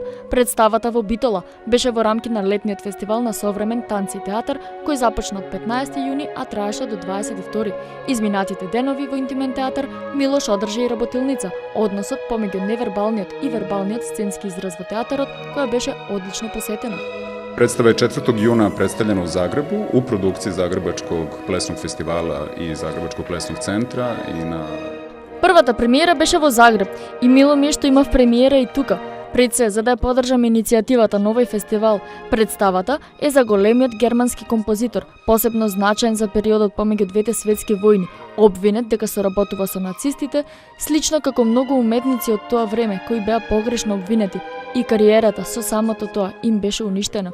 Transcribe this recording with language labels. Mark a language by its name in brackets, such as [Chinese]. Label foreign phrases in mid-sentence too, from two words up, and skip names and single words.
[Macedonian] Представата во Битола беше во рамки на летниот фестивал на современ танц и театар, кој започна од 15 јуни, а траеше до 22. Изминатите денови во Интимен театар Милош одржа и работилница, односот помеѓу невербалниот и вербалниот сценски израз во театарот, која беше одлично посетена. Представа е [Croatian] 4. јуна представljena u Zagrebu u produkciji Zagrebačkog plesnog festivala i Zagrebačkog plesnog centra i na... [Macedonian] Првата премиера беше во Загреб и мило ми е што имав премиера и тука. Пред се, за да ја поддржам иницијативата Новој фестивал, представата е за големиот германски композитор, посебно значаен за периодот помеѓу двете светски војни, обвинет дека соработува со нацистите, слично како многу уметници од тоа време кои беа погрешно обвинети, и кариерата со самото тоа им беше уништена.